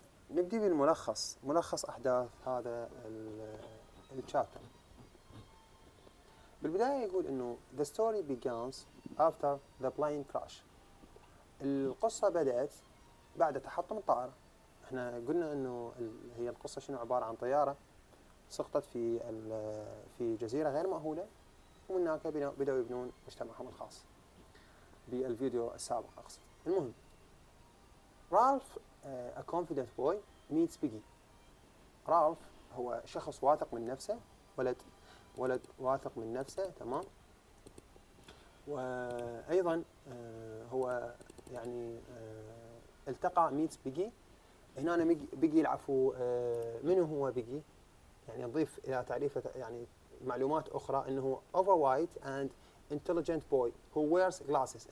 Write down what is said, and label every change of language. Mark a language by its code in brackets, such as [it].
[ar] نبدي بالملخص، ملخص أحداث هذا الشابتر. بالبداية يقول إنه [en] the story begins after the plane crash. [ar] القصة بدأت بعد تحطم الطائرة. احنا قلنا إنه هي القصة شنو، عبارة عن طيارة سقطت في جزيرة غير مأهولة، ومن هناك بدأوا يبنون مجتمعهم الخاص. بالفيديو السابق أقصد. المهم، [en] Ralph a confident boy meets Piggy. [ar] رالف هو شخص واثق من نفسه، ولد واثق من نفسه. تمام. وأيضا هو يعني التقى [en] meets Piggy. [ar] هنا بيجي العفو. منو هو بيجي؟ يعني نضيف إلى تعريفه يعني معلومات أخرى أنه [en] overweight and intelligent boy who wears glasses.